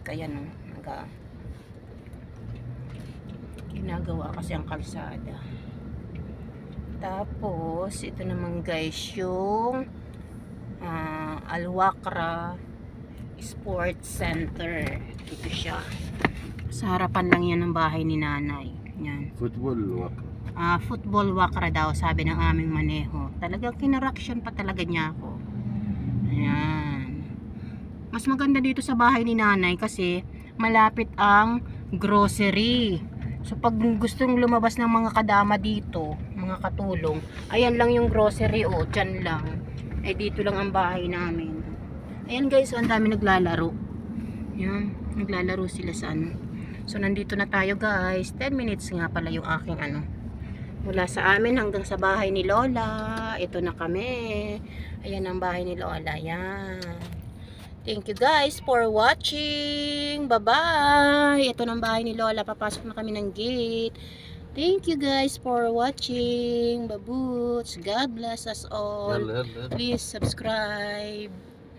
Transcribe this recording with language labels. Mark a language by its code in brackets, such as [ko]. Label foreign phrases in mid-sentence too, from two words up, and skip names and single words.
[tl] Ayan o, ginagawa kasi ang kalsada. Tapos, ito naman guys, yung Al-Wakra Sports Center. Ito siya. Sa harapan lang yan ng bahay ni nanay. Yan. [ar] فوتبول وقت. [tl] Football Wakra daw, sabi ng aming maneho. Talagang kinaraksyon pa talaga niya ako. Ayan. Mas maganda dito sa bahay ni nanay kasi malapit ang grocery. So pag gustong lumabas ng mga kadama dito, mga katulong, ayan lang yung grocery dyan lang. Dito lang ang bahay namin. Ayan guys, ang dami naglalaro. Ayan, naglalaro sila sa ano. So nandito na tayo guys. 10 minutes nga pala yung aking mula sa amin hanggang sa bahay ni Lola. Ito na kami. Ayan ang bahay ni Lola. Ayan. [en] Thank you guys for watching. Bye-bye. [tl] Ito na ang bahay ni Lola. Papasok na kami ng gate. [en] Thank you guys for watching. Babuts. God bless us all. [ar] يلا. [en] Please subscribe.